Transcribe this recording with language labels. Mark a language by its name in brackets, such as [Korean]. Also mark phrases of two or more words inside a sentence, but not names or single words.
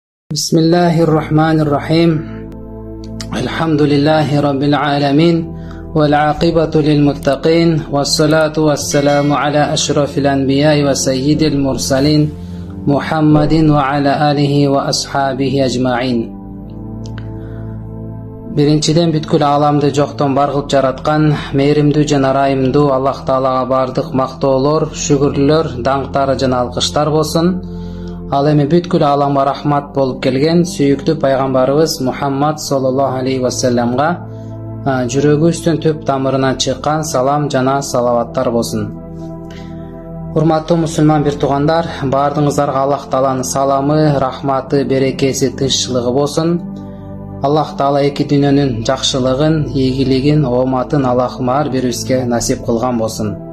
[Arabic] بسم الله الرحمن الرحيم. الحمد لله رب العالمين. والعاقبة للمتقين. والصلاة والسلام على أشرف الأنبياء وسيد المرسلين. محمد وعلى آله وأصحابه أجمعين. [Kyrgyz] Birinçiden бүткүл аламды жоктон бар кылып жараткан мээримдүү жана ырайымдуу Аллах Таалага бардык мактоолор, шүгүрлөр, даңктары жана алкыштар болсун. Ал эми бүткүл аламга рахмат болуп келген сүйүктүү пайгамбарыбыз Мухаммад [Arabic] صلى الله عليه و [Kyrgyz] салламга жүрөгүбүздүн түп тамырынан чыккан салам жана салаваттар болсун. Урматтуу мусулман бир туугандар, баардыгыңыздарга Аллах Тааланын саламы, рахматы, берекеси, тынччылыгы болсун. Аллах Таала эки дүйнөнүн жакшылыгын, ийгилигин, ооматын Аллахым ар бирибизге насип кылган болсун.